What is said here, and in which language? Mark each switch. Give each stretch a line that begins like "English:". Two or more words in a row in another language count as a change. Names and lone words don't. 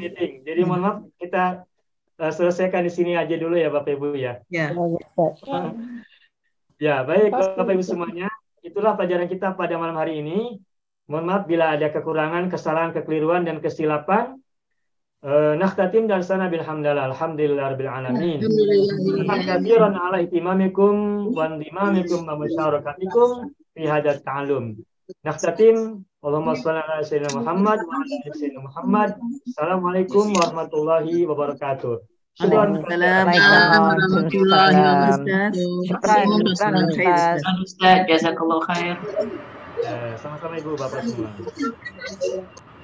Indonesian: Jadi mohon maaf kita selesaikan di sini aja dulu ya Bapak Ibu ya. Ya. Ya, baik Bapak Ibu semuanya. Itulah pelajaran kita pada malam hari ini. Mohon maaf bila ada kekurangan, kesalahan, kekeliruan dan kesilapan.
Arabic: نختتم درسنا بالحمد لله الحمد لله رب العالمين. كثيرا على اهتمامكم وانضمامكم ومشاركتكم في هذا التعلم. نختتم اللهم صل على سيدنا محمد وعلى آل سيدنا محمد. السلام عليكم ورحمة الله وبركاته. أستاذ، جزاك الله خير.
Indonesian: Sama-sama Ibu Bapak semua.